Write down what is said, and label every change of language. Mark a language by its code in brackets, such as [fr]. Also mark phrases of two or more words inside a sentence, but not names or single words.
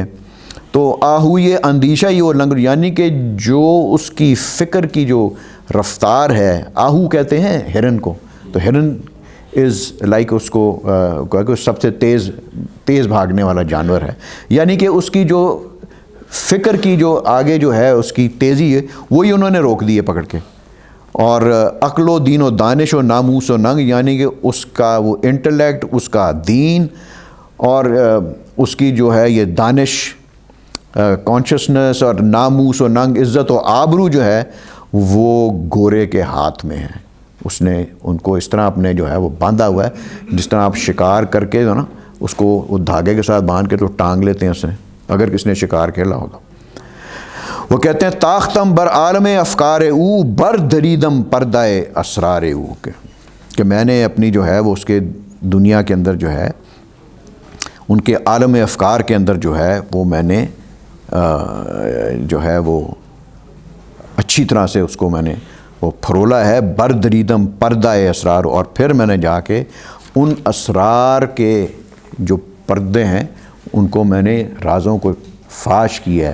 [ur] تو آہو یہ اندیشہ یہ وہ لنگ، یعنی کہ جو اس کی فکر کی جو رفتار ہے، آہو کہتے ہیں ہرن کو، تو ہرن [en] is like [ur] اس کو سب سے تیز بھاگنے والا جانور ہے، یعنی کہ اس کی جو فکر کی جو آگے جو ہے اس کی تیزی ہے وہی انہوں نے روک دی ہے پکڑ کے۔ اور [fa] عقل و دین و دانش و ناموس و ننگ، [ur] یعنی کہ اس کا وہ انٹلیکٹ، اس کا دین اور اس کی جو ہے یہ دانش، کانشسنس اور [fa] ناموس و ننگ، [ur] عزت و آبرو جو ہے وہ گورے کے ہاتھ میں ہے۔ اس نے ان کو اس طرح اپنے جو ہے وہ باندھا ہوا ہے، جس طرح آپ شکار کر کے جو نا اس کو وہ دھاگے کے ساتھ باندھ کے تو ٹانگ لیتے ہیں اسے، اگر کس نے شکار کھیلا ہوگا۔ [fa] وہ کہتے ہیں تاختم بر عالم افکار او بر دریدم پردائے اسرار او، [ur] کہ میں نے اپنی جو ہے وہ اس کے دنیا کے اندر جو ہے ان کے عالم افکار کے اندر جو ہے وہ میں نے جو ہے وہ اچھی طرح سے اس کو میں نے وہ پھرولا ہے، [fa] بر دریدم پردائے اسرار، [ur] اور پھر میں نے جا کے ان اسرار کے جو پردے ہیں ان کو میں نے رازوں کو فاش کیا ہے۔